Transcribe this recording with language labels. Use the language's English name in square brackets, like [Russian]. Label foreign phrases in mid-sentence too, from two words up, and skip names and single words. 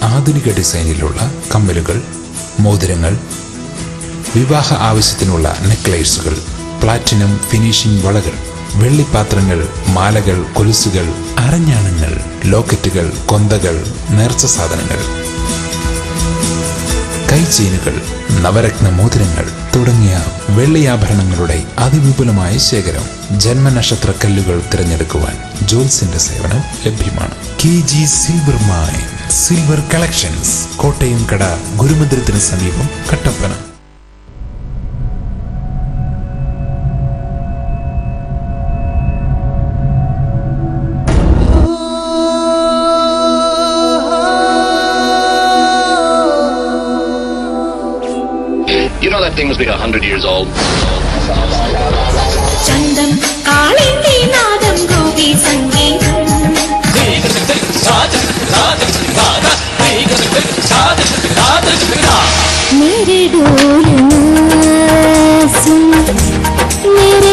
[Malayalam] ആധുനിക ഡിസൈനിലുള്ള കമ്മലുകൾ, മോതിരങ്ങൾ, വിവാഹ ആവശ്യത്തിനുള്ള നെക്ലേസുകൾ, [English] platinum finishing [Malayalam] വളകൾ, വെള്ളിപ്പാത്രങ്ങൾ, മാലകൾ, കൊലുസുകൾ, അരഞ്ഞാണങ്ങൾ, ലോക്കറ്റുകൾ, കൊന്തകൾ, നേർച്ച സാധനങ്ങൾ, കൈചെയിനുകൾ, നവരത്ന മോതിരങ്ങൾ തുടങ്ങിയ വെള്ളിയാഭരണങ്ങളുടെ അതിവിപുലമായ ശേഖരം. ജന്മനക്ഷത്ര കല്ലുകൾ തിരഞ്ഞെടുക്കുവാൻ ജോൽസിന്റെ സേവനം ലഭ്യമാണ്. KG സിൽവർ മൈൻ സിൽവർ കളക്ഷൻസ്, കോട്ടയം കട, ഗുരുമന്ദിരത്തിന് സമീപം, കട്ടപ്പന. [English] You know that thing must be 100 years old. [Malayalam] ചന്തം കാളിന്തി നാദം ഗോപി സംഗീതം [Hindi] मेरे डोल सुन मेरे